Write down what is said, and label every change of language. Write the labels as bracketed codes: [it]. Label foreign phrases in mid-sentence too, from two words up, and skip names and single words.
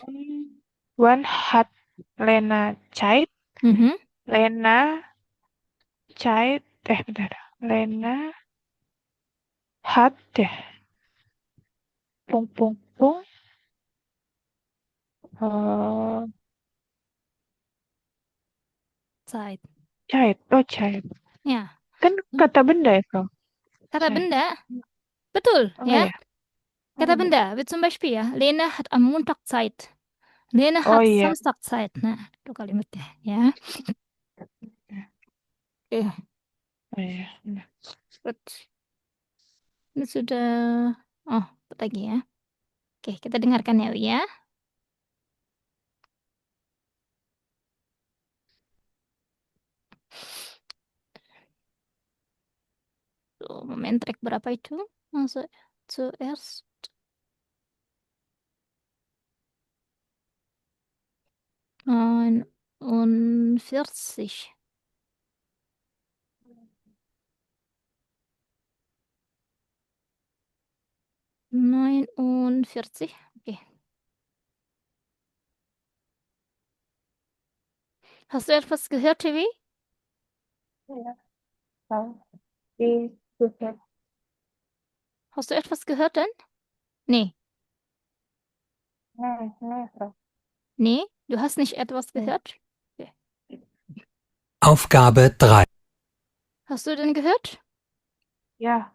[de] Wann hat Lena Zeit? Mhm. [id] Lena Zeit, bentar. [de] Lena hat ya, pung pung pung, eh Zeit. Zeit, oh Zeit. [id] Ya. Kan kata benda ya, Bro? Kata benda, betul Oh ya. ya. Kata benda, [de] wie zum Beispiel ya, Lena hat am Montag Zeit. Lena [id] Oh [de] hat [id] iya. [de] Samstag Zeit. [id] Nah, itu kalimatnya ya. Oke, Oh iya. Benar. good. Ini sudah, oh, lagi ya. Oke, kita dengarkan ya, Wi ya. Tuh, Moment track berapa itu? Masuk [de] zuerst. Und 40. [id] 49. Okay. [de] Hast du etwas gehört, Tivi? Ja. [id] Tahu. Di Twitter. [de] Hast du etwas gehört denn? Nee. Nee, Frau. Nee, du hast nicht etwas Nee. gehört? Okay. Aufgabe 3. Hast du denn gehört? Ja.